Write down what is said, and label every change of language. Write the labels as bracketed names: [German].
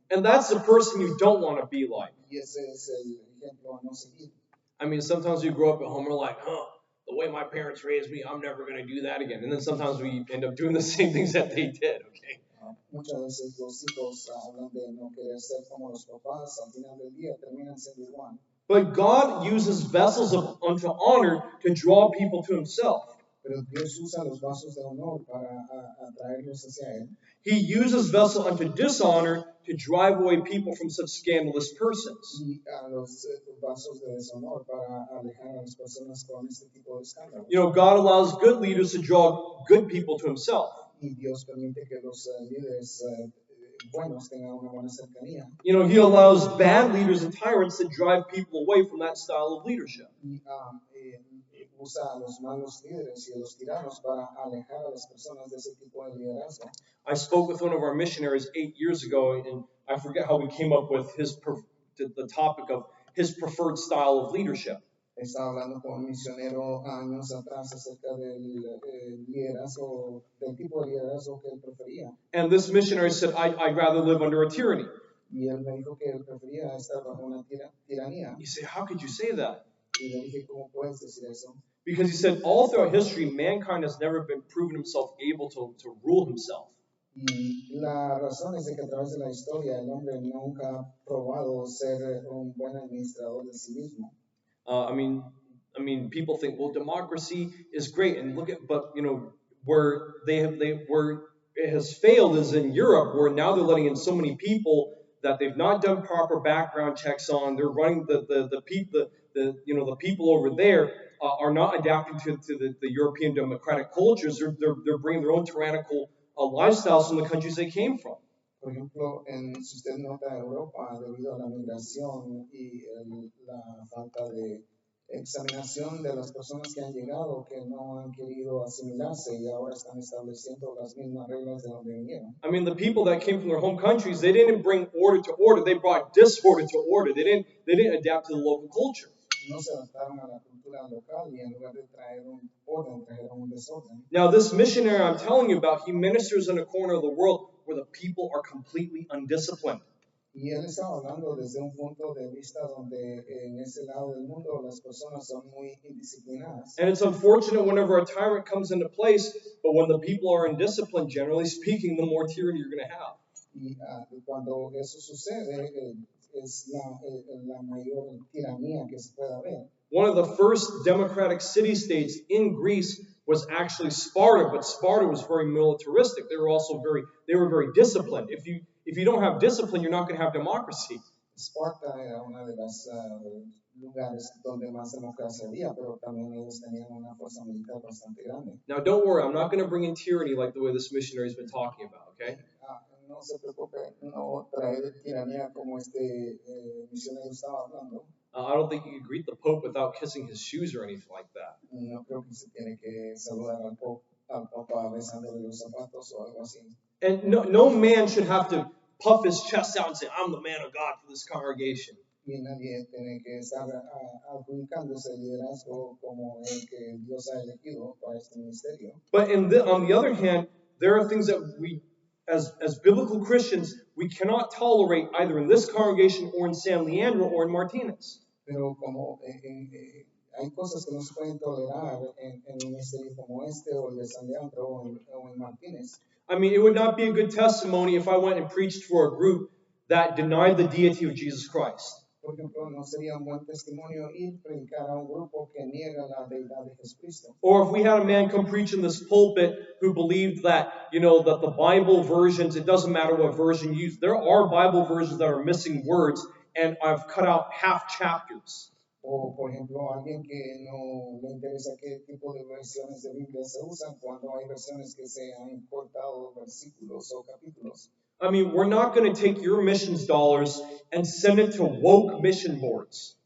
[English] And that's the person you don't want to be like. [Spanish] Y ese es el ejemplo a no seguir. [English] I mean, sometimes we grow up at home, we're like, the way my parents raised me, I'm never going to do that again. And then sometimes we end up doing the same things that they did, okay? [Spanish] Muchas veces los hijos hablan de no querer ser como los papás, al final del día terminan siendo igual. [English] But God uses vessels unto honor to draw people to himself. [Spanish] Pero Dios usa los vasos de honor para atraerlos hacia él. [English] He uses vessel unto dishonor to drive away people from such scandalous persons. [Spanish] Y los vasos de deshonor para alejar a las personas con este tipo de escándalos. [English] You know, God allows good leaders to draw good people to himself. [Spanish] Y Dios permite que los líderes buenos tengan una buena cercanía. [English] You know, he allows bad leaders and tyrants to drive people away from that style of leadership. [Spanish] Y usa a los malos líderes y a los tiranos para alejar a las personas de ese tipo de liderazgo. [English] I spoke with one of our missionaries 8 years ago, and I forget how we came up with the topic of his preferred style of leadership. [Spanish] Estaba hablando con un misionero años atrás acerca del liderazgo, del tipo de liderazgo que él prefería. [English] And this missionary said, I'd rather live under a tyranny. [Spanish] Y él me dijo que él prefería estar bajo una tiranía. [English] You say, how could you say that? [Spanish] Y le dije, ¿cómo puedes decir eso? [English] Because he said, all throughout history, mankind has never been proven himself able to rule himself. [Spanish] Y la razón es de que a través de la historia el hombre nunca ha probado ser un buen administrador de sí mismo. [English] I mean, people think, well, democracy is great, and but where it has failed is in Europe, where now they're letting in so many people that they've not done proper background checks on. They're running the people over there are not adapting to the European democratic cultures. They're bringing their own tyrannical lifestyles from the countries they came from. [Spanish] Por ejemplo, si usted nota Europa, debido a la migración y la falta de examinación de las personas que han llegado, que no han querido asimilarse y ahora están estableciendo las mismas reglas de donde vinieron. [English] I mean, the people that came from their home countries, they didn't bring order to order. They brought disorder to order. They didn't adapt to the local culture. [Spanish] No se adaptaron a la cultura local y en lugar de traer un orden, trajeron un desorden. [English] Now, this missionary I'm telling you about, he ministers in a corner of the world where the people are completely undisciplined. [Spanish] Y él estaba hablando desde un punto de vista donde en ese lado del mundo las personas son muy indisciplinadas. [English] And it's unfortunate whenever a tyrant comes into place, but when the people are undisciplined, generally speaking, the more tyranny you're going to have. [Spanish] Y cuando eso sucede, es la mayor tiranía que se pueda ver. [English] One of the first democratic city-states in Greece was actually Sparta, but Sparta was very militaristic. They were very disciplined. If you don't have discipline, you're not going to have democracy. [Spanish] Sparta era una de las lugares donde más democracia había, pero también ellos tenían una fuerza militar bastante grande. [English] Now, don't worry, I'm not going to bring in tyranny like the way this missionary's been talking about, okay? [Spanish] No se preocupe, no traer tiranía como este misionero estaba hablando. [English] I don't think you can greet the Pope without kissing his shoes or anything like that. [Spanish] No creo que se tiene que saludar al estaba besándole los zapatos o algo así. [English] And no man should have to puff his chest out and say, I'm the man of God for this congregation. [Spanish] Y nadie tiene que estar adjudicándose el liderazgo como el que Dios ha elegido para este ministerio. [English] But on the other hand, there are things that we, as biblical Christians, we cannot tolerate either in this congregation or in San Leandro or in Martinez. [Spanish] Pero como hay cosas que no se pueden tolerar en un ministerio como este o el de San Leandro o en Martínez. [English] I mean, it would not be a good testimony if I went and preached for a group that denied the deity of Jesus Christ. [Spanish] Por ejemplo, no sería un buen testimonio ir predicar a un grupo que niega la deidad de Jesucristo. [English] Or if we had a man come preach in this pulpit who believed that, that the Bible versions, it doesn't matter what version you use. There are Bible versions that are missing words, and I've cut out half chapters. [Spanish] O, por ejemplo, alguien que no le interesa qué tipo de versiones de Biblia se usan cuando hay versiones que se han cortado versículos o capítulos. [English] I mean, we're not going to take your missions dollars and send it to woke mission boards.